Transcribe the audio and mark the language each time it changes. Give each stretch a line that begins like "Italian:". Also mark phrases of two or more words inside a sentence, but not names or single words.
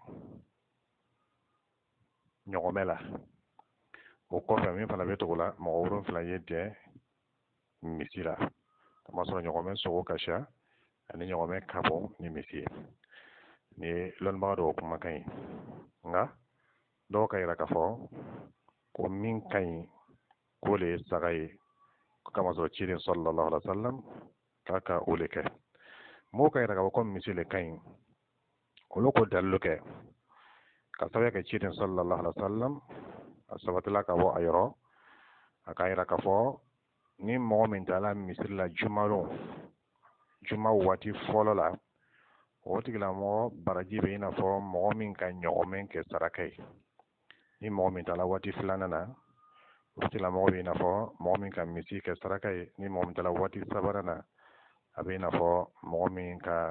Bambara: ɲɔgɔmɛ la o kɔfɛ min fana bɛ tugu o la mɔgɔ 7 ye jɛ misi la kama sɔrɔ ɲɔgɔmɛ sogo ka ca ani ɲɔgɔmɛ ka bɔ ni misi ye ni lɔnnibaga dɔw kumakan ye nka dɔw ka yira k'a fɔ ko min ka ɲi k'o le ye saga ye kama sɔrɔ ciden
Arabic: صلى الله عليه وسلم
Bambara: k'a o le kɛ mɔgɔw ka yira k'a fɔ ko misi le ka ɲi olu ko dalilu kɛ ka sababu kɛ ciden
Arabic: صلى الله عليه وسلم
Bambara: a sabatila ka bɔ a yɔrɔ a ka yira k'a fɔ ni mɔgɔ min taala misiri la juma waati fɔlɔ la o tigilamɔgɔ baraji bɛ i n'a fɔ mɔgɔ min ka ɲɔgɔmɛ kɛ saraka ye ni mɔgɔ min taala waati filanan na o tigilamɔgɔ bɛ i n'a fɔ mɔgɔ min ka misi kɛ saraka ye ni mɔgɔ min taala waati sabanan na a bɛ i n'a fɔ mɔgɔ min ka